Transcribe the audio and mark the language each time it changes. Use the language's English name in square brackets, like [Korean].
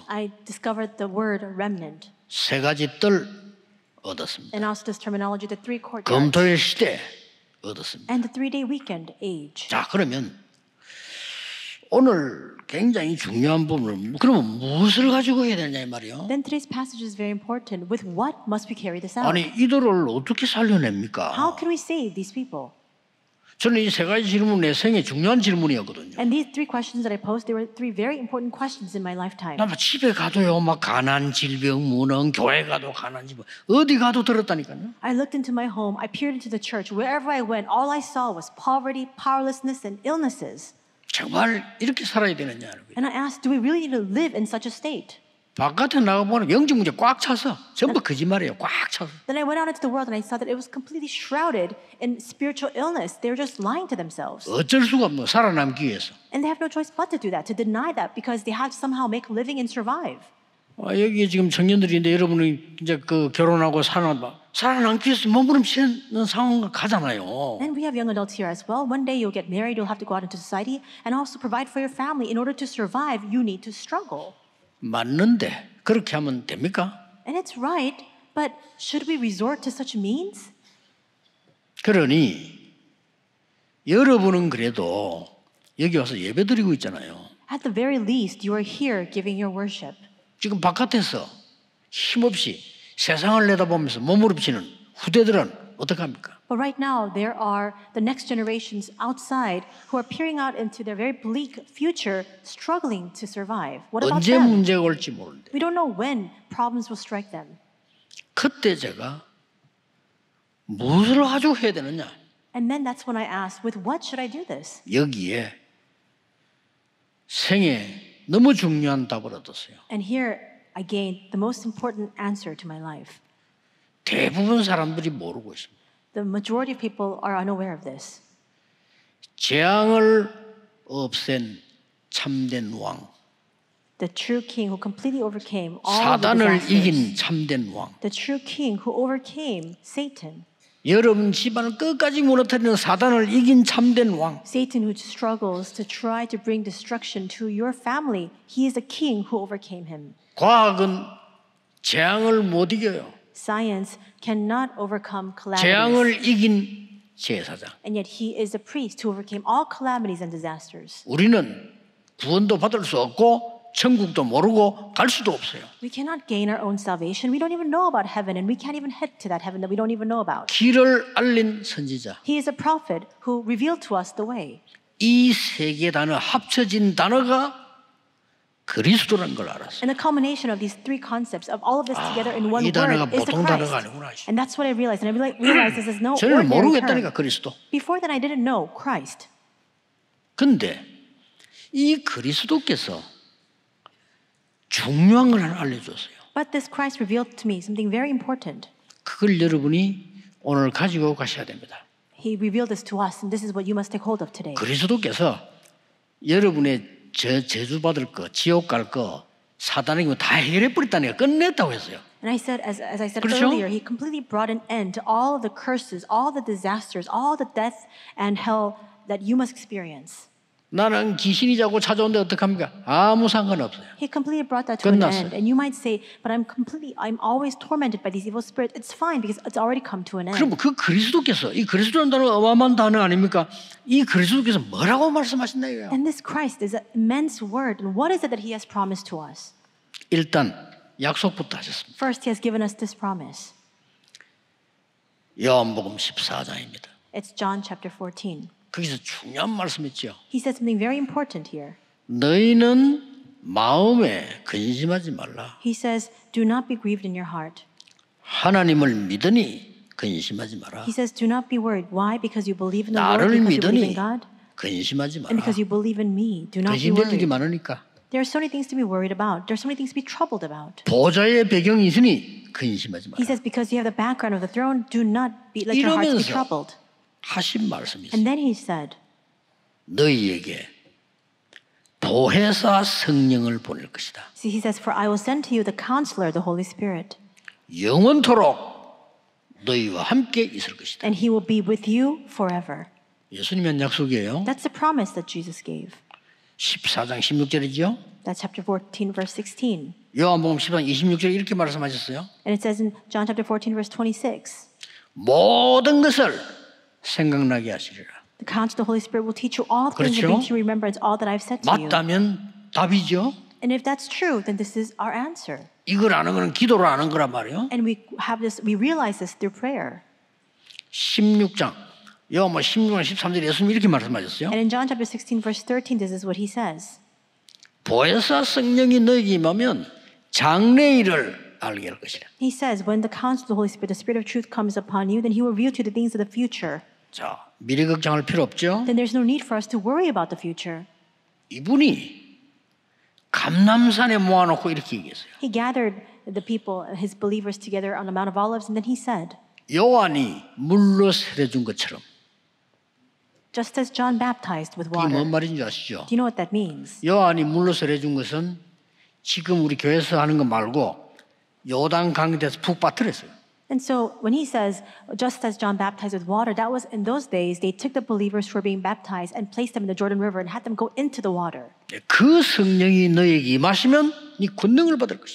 [English] I discovered the word remnant. [Korean] 세 가지 뜰 얻었습니다. [English] And also this terminology, the three courtyards. [Korean] 검토일 시대 얻었습니다. [English] And the 3-day weekend age. [Korean] 자, 그러면 오늘 굉장히 중요한 부분을 그러면 무엇을 가지고 해야 되냐 이 말이요. [English] Then today's passage is very important. With what must we carry this out? [Korean] 아니 이들을 어떻게 살려냅니까? [English] How can we save these people? [Korean] 저는 이 세 가지 질문 내 생애 중요한 질문이었거든요. [English] And these three questions that I posed, they were three very important questions in my lifetime. [Korean] 나 집에 가도요, 막 가난, 질병, 무능, 교회 가도 가난, 질병, 어디 가도 들었다니까요. [English] I looked into my home, I peered into the church. Wherever I went, all I saw was poverty, powerlessness, and illnesses. [Korean] 정말 이렇게 살아야 되느냐? [English] And I asked, do we really need to live in such a state? [Korean] 바깥에 나가보면 영적 문제 꽉 차서 전부 거짓말이에요. 꽉 차서. [English] Then I went out into the world and I saw that it was completely shrouded in spiritual illness. They were just lying to themselves. [Korean] 어쩔 수가 없어 살아남기 위해서. [English] And they have no choice but to do that, to deny that, because they have to somehow make a living and survive. [Korean] 여기 지금 청년들인데 여러분이 이제 그 결혼하고 살아남기 위해서 몸부림치는 상황 가잖아요. [English] And we have young adults here as well. One day you'll get married, you'll have to go out into society and also provide for your family. In order to survive, you need to struggle. [Korean] 맞는데 그렇게 하면 됩니까? [English] And it's right, but should we resort to such means? [Korean] 그러니 여러분은 그래도 여기 와서 예배드리고 있잖아요. [English] At the very least, you are here giving your worship. [Korean] 지금 바깥에서 힘없이 세상을 내다보면서 몸부림치는 후대들은 어떡합니까? [English] But right now, there are the next generations outside who are peering out into their very bleak future, struggling to survive. What about [Korean] 언제 [English] them? [Korean] 문제가 올지 모르는데 [English] We don't know when problems will strike them. [Korean] 그때 제가 무엇을 가지고 해야 되느냐? [English] And then that's when I asked, with what should I do this? [Korean] 여기에 생애 너무 중요한 답을 얻었어요. [English] And here I gained the most important answer to my life. [Korean] 대부분 사람들이 모르고 있습니다. [English] The majority of people are unaware of this. [Korean] 재앙을 없앤 참된 왕, [English] The true king who completely overcame all of the [Korean] 사단을 [English] disasters. [Korean] 이긴 참된 왕, [English] The true king who overcame Satan. [Korean] 여러분 집안을 끝까지 무너뜨리는 사단을 이긴 참된 왕. [English] Satan who struggles to try to bring destruction to your family. He is a king who overcame him. [Korean] 과학은 재앙을 못 이겨요. [English] Science cannot overcome calamities. [Korean] 재앙을 이긴 제사장. [English] And yet he is a priest who overcame all calamities and disasters. [Korean] 우리는 구원도 받을 수 없고 천국도 모르고 갈 수도 없어요. [English] We cannot gain our own salvation. We don't even know about heaven, and we can't even head to that heaven that we don't even know about. [Korean] 길을 알린 선지자. [English] He is a prophet who revealed to us the way. [Korean] 이 세 개 단어 합쳐진 단어가 그리스도라는 걸 알았어요. [English] And the culmination of these three concepts, of all of this together in one [Korean] 이 단어가 [English] word, is the [Korean] 보통 단어가 [English] Christ. [Korean] 아니구나. [English] And that's what I realized. And I realized this is no [Korean] 저는 [English] ordinary [Korean] 모르겠다니까 [English] term. [Korean] 그리스도. [English] Before that, I didn't know Christ. [Korean] 근데 이 그리스도께서 중요한 걸 하나 알려줬어요. [English] But this Christ revealed to me something very important. [Korean] 그걸 여러분이 오늘 가지고 가셔야 됩니다. [English] He revealed this to us, and this is what you must take hold of today. [Korean] 그리스도께서 여러분의 저주 받을 거, 지옥 갈 거, 사단에게 다 해결해 버렸다니까 끝냈다고 했어요. [English] And I said, as I said [Korean] 그렇죠? [English] earlier, he completely brought an end to all of the curses, all the disasters, all the death and hell that you must experience. [Korean] 나는 귀신이 자꾸 찾아오는데 어떡합니까? 아무 상관없어요. [English] He completely brought that to an [Korean] 끝났어요. [English] end. And you might say, but I'm always tormented by these evil spirits. It's fine because it's already come to an end. [Korean] 그럼 그 그리스도께서 이 그리스도라는 단어 어마어마한 단어 아닙니까? 이 그리스도께서 뭐라고 말씀하신다 이거예요. [English] And this Christ is an immense word. And what is it that he has promised to us? [Korean] 일단 약속부터 하셨습니다. [English] First, he has given us this promise. [Korean] 요한복음 14장입니다. [English] It's John chapter 14. [Korean] 거기서 중요한 말씀했죠. [English] He said something very important here. [Korean] 너희는 마음에 근심하지 말라. [English] He says, do not be grieved in your heart. [Korean] 하나님을 믿으니 근심하지 마라. [English] He says, do not be worried. Why? Because you believe in the Lord, [Korean] 나를 [English] because you believe in God, [Korean] 근심하지 [English] and [Korean] 마라. [English] because you believe in me. Do not be [Korean] 근심될 일이 [English] worried. [Korean] 많으니까. [English] There are so many things to be worried about. There are so many things to be troubled about. [Korean] 보좌의 배경이 있으니 근심하지 [English] He [Korean] 마라. [English] says, because you have the background of the throne, do not let your hearts be [Korean] 이러면서 [English] troubled. [Korean] 하신 말씀이 [English] And [Korean] 있어요. [English] then he said, [Korean] 너희에게 보혜사 성령을 보낼 것이다. [English] see, he says, for I will send to you the counselor, the Holy Spirit. [Korean] 영원토록 너희와 함께 있을 것이다. [English] and he will be with you forever. [Korean] 예수님의 한 약속이에요. [English] That's the promise that Jesus gave. [Korean] 14장 16절이죠. [English] That's chapter 14, verse 16. [Korean] 요한복음 14장 26절에 이렇게 말씀하셨어요. [English] And it says in John chapter 14, verse 26, [Korean] 모든 것을 생각나게 하시리라. [English] the counsel of the Holy Spirit will teach you all things and [Korean] 그렇죠? [English] bring to your remembrance all that I've said to you. [Korean] 맞다면 답이죠. [English] And if that's true, then this is our answer. [Korean] 이걸 아는 거는 기도로 아는 거란 말이에요. [English] And we realize this through prayer. [Korean] 16장 요한복음 16장 13절에 예수님이 이렇게 말씀하셨어요. [English] And in John chapter 16, verse 13, this is what he says. [Korean] 보혜사 성령이 너에게 임하면 장래일을 알게 할 것이라. [English] He says, when the counsel of the Holy Spirit, the Spirit of truth comes upon you, then he will reveal to you the things of the future. [Korean] 자, 미래 걱정할 필요 없죠. [English] Then there's no need for us to worry about the future. [Korean] 이분이 감람산에 모아놓고 이렇게 얘기했어요. [English] He gathered the people, his believers together on the Mount of Olives, and then he said, [Korean] 요한이 물로 세례준 것처럼. [English] just as John baptized with [Korean] 이게 뭔 [English] water. [Korean] 말인지 아시죠? [English] Do you know what that means? [Korean] 요한이 물로 세례준 것은 지금 우리 교회에서 하는 거 말고 요단 강에서 푹 빠뜨렸어요. [English] And so when he says, just as John baptized with water, that was in those days, they took the believers who were being baptized and placed them in the Jordan River and had them go into the water. [Korean] 그 성령이 너에게 임하시면 네 권능을 받을 것이다.